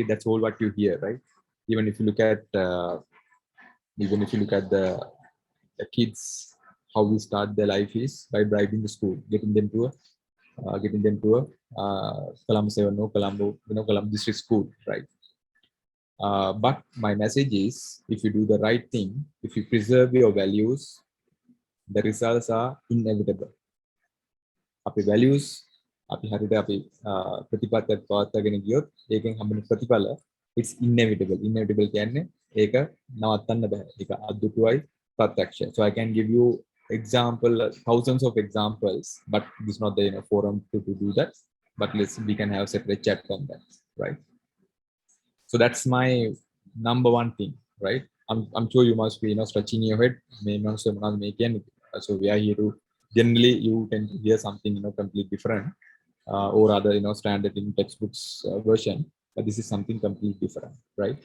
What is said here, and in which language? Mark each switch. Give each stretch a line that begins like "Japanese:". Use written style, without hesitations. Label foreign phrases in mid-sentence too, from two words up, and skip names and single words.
English: That's all what you hear, right? Even if you look at the kids, how we start their life is by bribing the school, getting them to a Colombo 7 or Colombo district school, right? But my message is, if you do the right thing, if you preserve your values, the results are inevitable. Our values,
Sinhala: අපි හරියට අපි ප්‍රතිපත්තියක් පවත්වාගෙන ගියොත් ඒකෙන් හම්බෙන ප්‍රතිඵල,
English: it's inevitable
Sinhala: කියන්නේ ඒක නවත්තන්න බෑ. ඒක අද්දුටුවයි ප්‍රත්‍යක්ෂයි.
English: So I can give you thousands of examples, but this is not the forum to do that. But we can have a separate chat on that, right? So that's my number one thing, right? I'm sure you must be stretching your head. So we are here to, generally you can hear something completely different, or other standard in textbooks version, but this is something completely different, right?